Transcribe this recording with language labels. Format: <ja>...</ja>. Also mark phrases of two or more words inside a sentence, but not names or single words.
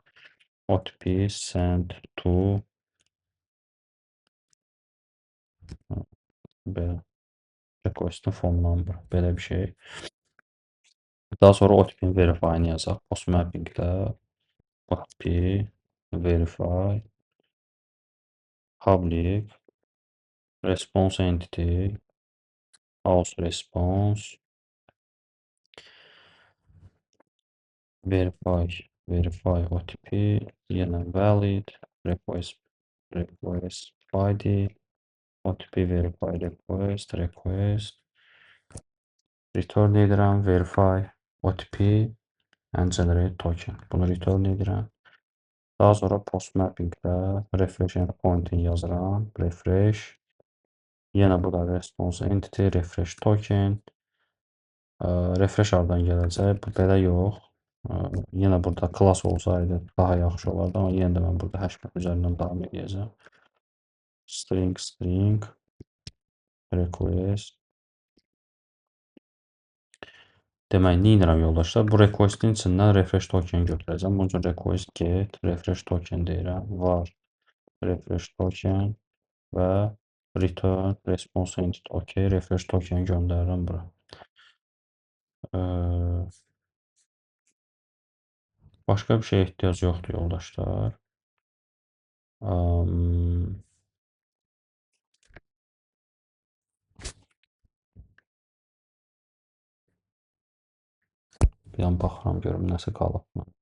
<en>OTP send to</en> <az>belə</az> <en>request'in phone number</en> <az>belə bir şey. Daha sonra</az> <en>OTP-nin verify-ni</en> <az>yazaq.</az> <en>Post mapping-də OTP verify public response entity house response verify OTP yenə valid request body OTP verify request return edirəm verify OTP and generate token.</en> <az>Bunu return edirəm. Daha sonra</az> <en>post mapping-də refresh endpoint-ini</en> <az>yazıram. Refresh. Yenə burada</az> <en>response entity, refresh token.</en> <az>Refresh hardan gələcək? Bu belə yox. Yenə burada class olsaydı daha yaxşı olardı, amma yenə də mən burada HTML üzərindən davam edəcəm.</az> <en>String request.</en> <az>Demək, nə edirəm yoldaşlar? Bu request-in içindən</az> <en>refresh token</en> <az>götürəcəm. Bunun üçün</az> <en>request get refresh token</en> <az>deyirəm. Var</az> <en>refresh token</en> <az>və</az> <en>return response entity.</en> <az>OK,</az> <en>refresh token</en> <az>göndərirəm bura. Başqa bir şeyə ehtiyac yoxdur yoldaşlar. Bir an baxıram görüm nəsə qalıbmı.</az>